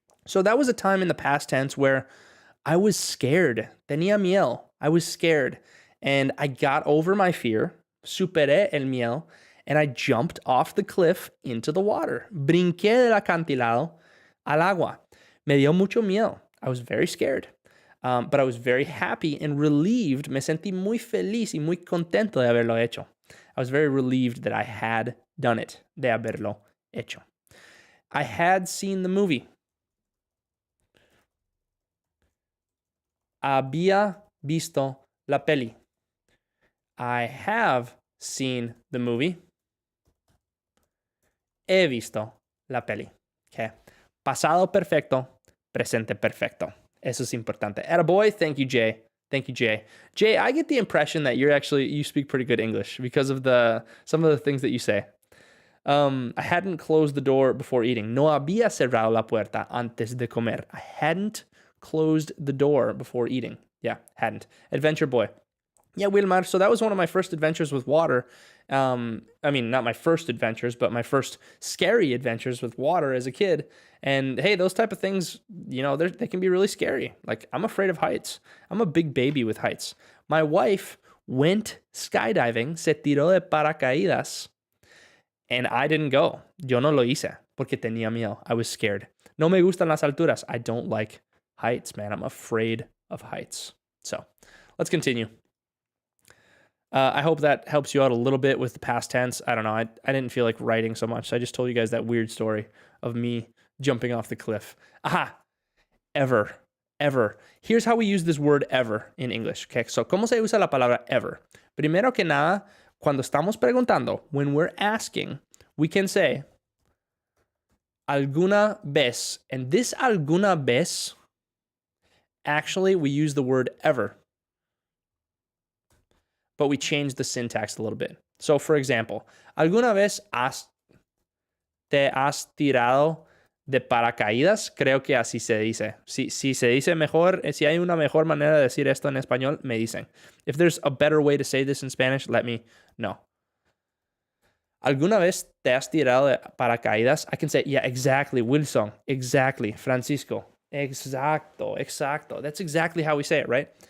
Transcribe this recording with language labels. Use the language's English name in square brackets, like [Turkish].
[English] So that was a time in the past tense where I was scared. [Spanish] Tenía miedo. [English] I was scared. And I got over my fear. [Spanish] Superé el miedo. [English] And I jumped off the cliff into the water. [Spanish] Brinqué del acantilado al agua. Me dio mucho miedo. [English] I was very scared. But I was very happy and relieved. [Spanish] Me sentí muy feliz y muy contento de haberlo hecho. [English] I was very relieved that I had done it, [Spanish] de haberlo hecho. [English] I had seen the movie. [Spanish] Había visto la peli. [English] I have seen the movie. [Spanish] He visto la peli. Okay. Pasado perfecto, presente perfecto. Eso es importante. [English] Attaboy, thank you, Jay. Thank you, Jay. Jay, I get the impression that you speak pretty good English because of some of the things that you say. I hadn't closed the door before eating. No había cerrado la puerta antes de comer. I hadn't closed the door before eating. Yeah, hadn't. Adventure boy. Yeah, Wilmar, so that was one of my first adventures with water. I mean, not my first adventures, but my first scary adventures with water as a kid. And hey, those type of things, you know, they can be really scary. Like, I'm afraid of heights. I'm a big baby with heights. My wife went skydiving, [Spanish] se tiró de paracaídas, [English] and I didn't go. [Spanish] Yo no lo hice porque tenía miedo. [English] I was scared. [Spanish] No me gustan las alturas. [English] I don't like heights, man. I'm afraid of heights. So let's continue. I hope that helps you out a little bit with the past tense. I don't know. I didn't feel like writing so much. So I just told you guys that weird story of me jumping off the cliff. Aha. Ever. Ever. Here's how we use this word ever in English. Okay. [Spanish] So, ¿cómo se usa la palabra ever? Primero que nada, cuando estamos preguntando, [English] when we're asking, [Spanish] we can say alguna vez. [English] And this [Spanish] alguna vez, [English] actually, we use the word ever, but we change the syntax a little bit. So, for example, [Spanish] ¿alguna vez te has tirado de paracaídas? Creo que así se dice. Si se dice mejor, si hay una mejor manera de decir esto en español, me dicen. [English] If there's a better way to say this in Spanish, let me know. [Spanish] ¿Alguna vez te has tirado de paracaídas? [English] I can say, yeah, exactly, Wilson. Exactly, Francisco. Exacto. That's exactly how we say it, right?